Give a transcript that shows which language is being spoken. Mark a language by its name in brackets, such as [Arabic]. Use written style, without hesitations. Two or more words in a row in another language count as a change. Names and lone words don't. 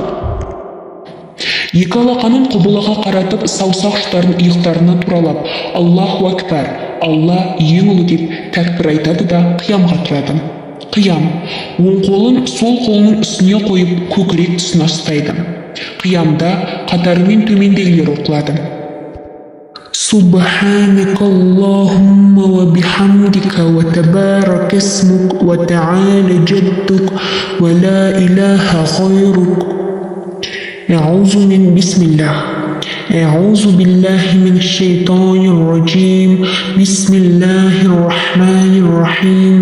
[Kazakh] Екі алақанын құблаға қаратып, саусақ ұштарын иықтарына туралап, [Arabic] الله أكبر, [Kazakh] Алла ең ұлы деп тәкбір айтады да қиямға тұрады. Қиям. Оң қолын сол қолының үстіне қойып, көкірек тұсына ұстайды. Қиямда қатарымен төмендегілер оқылады. [Arabic] سبحانك اللهم وبحمدك وتبارك اسمك وتعالى جدك ولا إله غيرك. أعوذ من بسم الله. أعوذ بالله من الشيطان الرجيم بسم الله الرحمن الرحيم